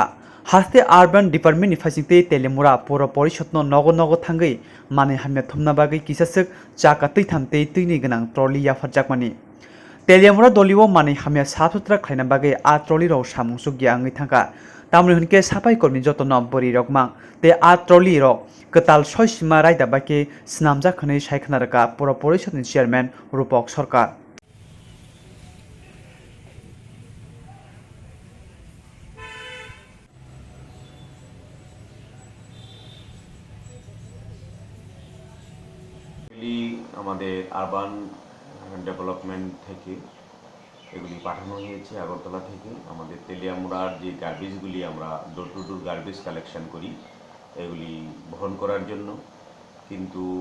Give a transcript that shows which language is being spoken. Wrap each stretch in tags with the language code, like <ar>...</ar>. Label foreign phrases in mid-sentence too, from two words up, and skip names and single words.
<trp>हास्टे आर्बान डिपार्टमेंटनि फाइजिंते तेलेमुरा पुरा परिषदनो नगो नगो थांगै माने हामना थुमना बागै किसासक चाका तैथामते तैनि गोनां ट्रली याफारजाक माने तेलियामुरा दलिओ माने हामया साफसुथ्रा खालायना बागै आ ट्रली रौ सामुसु गियाङै थांगा तामनि हुनके साफाई कर्मी जतन बरि रकमा ते आ ट्रली रक कताल सयसीमा रायदा बाके स्नामजा खनै सायखनारका पुरा परिषदनि चेयरमैन रूपक सरकार</trp> <bn>আমাদের</bn> <en>urban development</en> <bn>থেকে এগুলি পাঠানো হয়েছে আগরতলা থেকে আমাদের তেলিয়ামুড়ার যে গার্বেজগুলি আমরা</bn> <en>door to door garbage collection</en> <bn>করি এগুলি বহন করার জন্য কিন্তু</bn>